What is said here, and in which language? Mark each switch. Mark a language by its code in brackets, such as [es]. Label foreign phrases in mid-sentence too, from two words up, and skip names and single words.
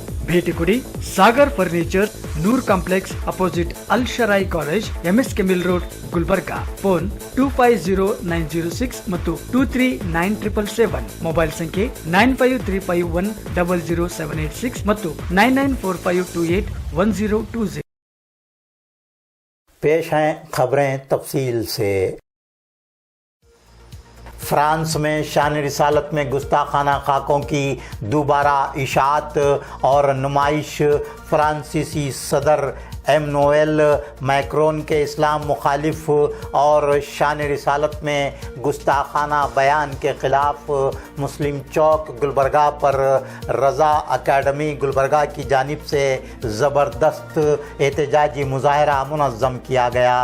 [kn] ಭೇಟಿ ಕೊಡಿ ಸಾಗರ್ ಫರ್ನಿಚರ್, ನೂರ್ ಕಾಂಪ್ಲೆಕ್ಸ್ ಅಪೋಸಿಟ್ ಅಲ್ ಶರಾಯಿ ಕಾಲೇಜ್, MSK ಮಿಲ್ ರೋಡ್, ಗುಲ್ಬರ್ಗಾ. ಫೋನ್ 250906 ಮತ್ತು 239777. ಮೊಬೈಲ್ ಸಂಖ್ಯೆ 9535100786 ಮತ್ತು 9945281020. [ur] پیش ہیں خبریں تفصیل سے. فرانس میں شان رسالت میں گستاخانہ خاکوں کی دوبارہ اشاعت اور نمائش. فرانسیسی صدر ایمانوئل میکرون کے اسلام مخالف اور شان رسالت میں گستاخانہ بیان کے خلاف مسلم چوک گلبرگہ پر رضا اکیڈمی گلبرگہ کی جانب سے زبردست احتجاجی مظاہرہ منظم کیا گیا.